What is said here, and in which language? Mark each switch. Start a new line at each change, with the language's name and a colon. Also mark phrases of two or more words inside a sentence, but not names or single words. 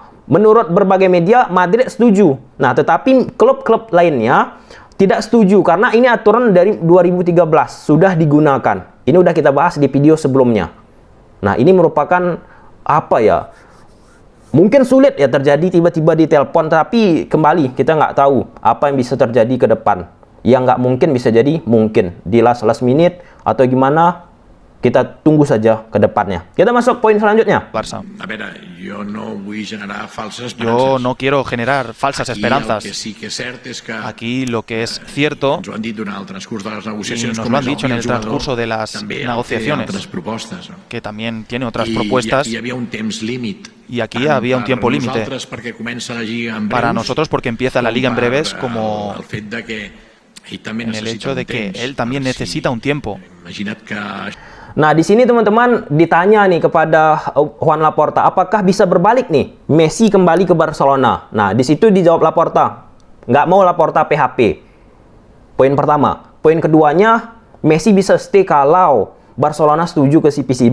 Indonesian: Menurut berbagai media, Madrid setuju. Nah, tetapi klub-klub lainnya tidak setuju karena ini aturan dari 2013 sudah digunakan. Ini udah kita bahas di video sebelumnya. Nah, ini merupakan apa ya? Mungkin sulit ya terjadi tiba-tiba di telepon, tapi kembali kita nggak tahu apa yang bisa terjadi ke depan. Yang nggak mungkin bisa jadi mungkin di
English: last minute
Indonesian: atau gimana, kita tunggu saja ke depannya. Kita masuk poin selanjutnya. Barça.
Spanish: Yo no quiero generar falsas esperanzas. Aquí lo que es cierto, y nos lo han dicho en el transcurso de las negociaciones, que también tiene otras propuestas. Y aquí había un tiempo límite para nosotros porque empieza la liga en breves, como en el hecho de que él también necesita un tiempo.
Indonesian: Nah, di sini teman-teman ditanya nih kepada Juan Laporta, apakah bisa berbalik nih Messi kembali ke Barcelona? Nah, di situ dijawab Laporta, nggak mau Laporta PHP. Poin pertama. Poin keduanya, Messi bisa stay kalau Barcelona setuju ke CPC.